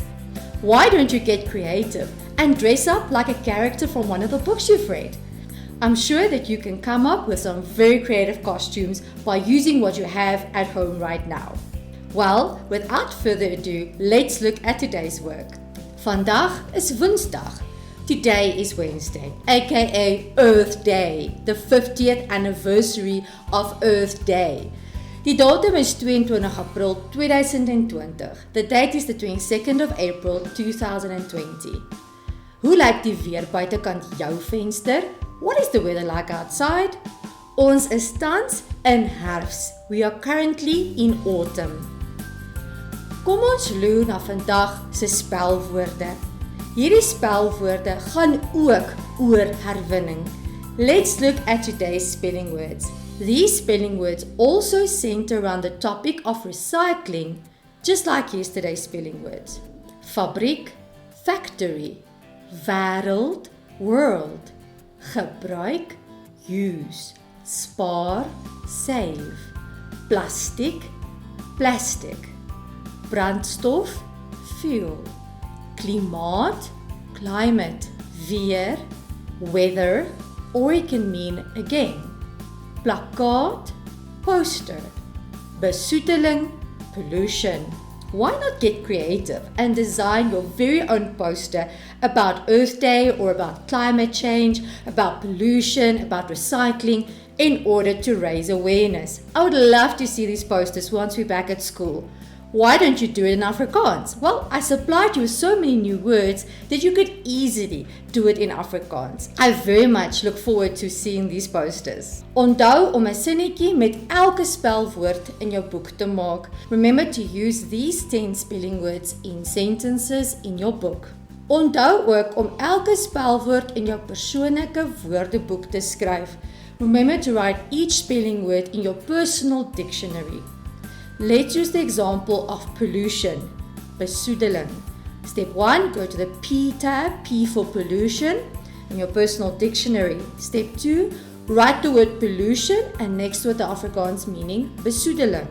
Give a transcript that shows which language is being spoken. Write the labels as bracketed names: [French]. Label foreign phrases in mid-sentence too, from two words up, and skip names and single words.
[English] Why don't you get creative and dress up like a character from one of the books you've read? I'm sure that you can come up with some very creative costumes by using what you have at home right now. Well, without further ado, let's look at today's work. [Afrikaans] Vandag is Woensdag. [English] Today is Wednesday, aka Earth Day, the 50th anniversary of Earth Day. [Afrikaans] Die datum is 22 April 2020. [English] The date is the 22nd of April 2020. [Afrikaans] Hoe lyk die weer buitekant jou venster? [English] What is the weather like outside? [Afrikaans] Ons is tans in herfs. [English] We are currently in autumn. [Afrikaans] Kom ons loer na vandag se spelwoorde. Hierdie spelwoorde gaan ook oor herwinning. [English] Let's look at today's spelling words. These spelling words also center around the topic of recycling, just like yesterday's spelling words. [Afrikaans] Fabriek, factory, wêreld, world, gebruik, use, spaar, save, plastic, plastic, brandstof, fuel, klimaat, climate, weer, [English] weather, or it can mean again. [Afrikaans] Plakkaat, poster, besoedeling, [English] pollution. Why not get creative and design your very own poster about Earth Day or about climate change, about pollution, about recycling in order to raise awareness? I would love to see these posters once we're back at school. Why don't you do it in Afrikaans? Well, I supplied you with so many new words that you could easily do it in Afrikaans. I very much look forward to seeing these posters. [Afrikaans] Onthou om 'n sinnetjie met elke spelwoord in jou boek te maak. [English] Remember to use these 10 spelling words in sentences in your book. [Afrikaans] Onthou ook om elke spelwoord in jou persoonlike woordeboek te skryf. [English] Remember to write each spelling word in your personal dictionary. Let's use the example of pollution, besoedeling. Step 1, go to the P tab, P for pollution, in your personal dictionary. Step 2, write the word pollution and next to it the Afrikaans meaning besoedeling.